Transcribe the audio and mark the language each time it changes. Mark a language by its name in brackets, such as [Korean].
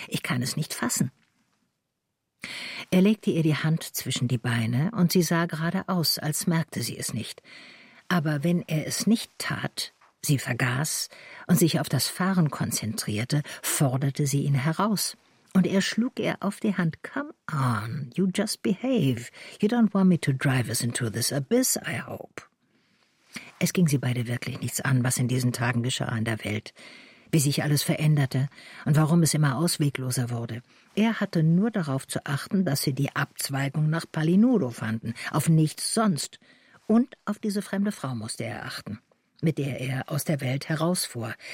[German] Ich kann es nicht fassen. Er legte ihr die Hand zwischen die Beine und sie sah geradeaus, als merkte sie es nicht. Aber wenn er es nicht tat, sie vergaß und sich auf das Fahren konzentrierte, forderte sie ihn heraus. Und er schlug ihr auf die Hand. [English] Come on, you just behave. You don't want me to drive us into this abyss, I hope. [German] Es ging sie beide wirklich nichts an, was in diesen Tagen geschah in der Welt, wie sich alles veränderte und warum es immer auswegloser wurde. Er hatte nur darauf zu achten, dass sie die Abzweigung nach Palinuro fanden, auf nichts sonst. Und auf diese fremde Frau musste er achten, mit der er aus der Welt herausfuhr.